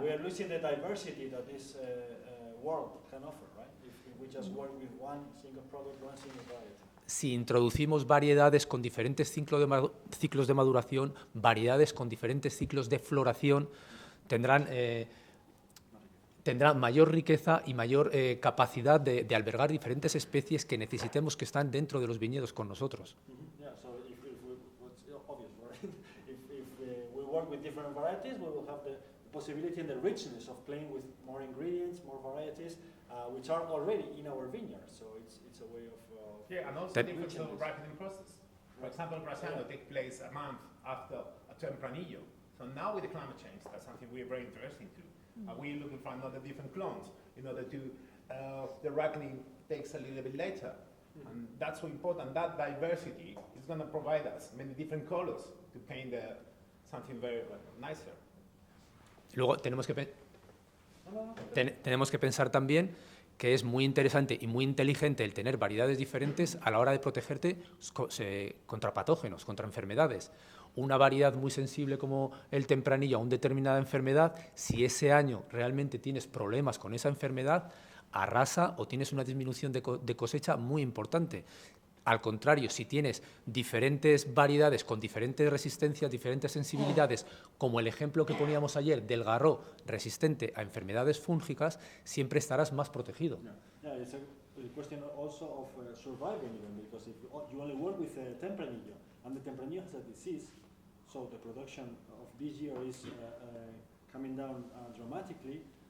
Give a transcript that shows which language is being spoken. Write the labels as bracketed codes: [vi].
[en] We are losing the diversity that this world can offer, right? If we just work with one single product, one single variety. [es] Si introducimos variedades con diferentes ciclos de maduración, variedades con diferentes ciclos de floración, tendrán mayor riqueza y mayor capacidad de albergar diferentes especies que necesitemos que están dentro de los viñedos con nosotros. [en] Yeah, so if what's obvious, right? if we work with different varieties, we will have the possibility and the richness of playing with more ingredients, more varieties, which are already in our vineyards. So it's a way of and also different ripening process. For example, Brasano takes place a month after a Tempranillo. So now with the climate change, that's something we're very interested to. We're looking for another different clones in order to the ripening takes a little bit later. And that's so important. That diversity is going to provide us many different colors to paint something very nicer. [es] Luego tenemos que pensar también que es muy interesante y muy inteligente el tener variedades diferentes a la hora de protegerte contra patógenos, contra enfermedades. Una variedad muy sensible como el tempranillo a una determinada enfermedad, si ese año realmente tienes problemas con esa enfermedad, arrasa o tienes una disminución de cosecha muy importante. Al contrario, si tienes diferentes variedades con diferentes resistencias, diferentes sensibilidades, como el ejemplo que poníamos ayer del garró resistente a enfermedades fúngicas, siempre estarás más protegido. [en] Yeah, it's a question also of surviving even, because if you only work with Tempranillo, and the Tempranillo has a disease, so the production of this year is coming down dramatically.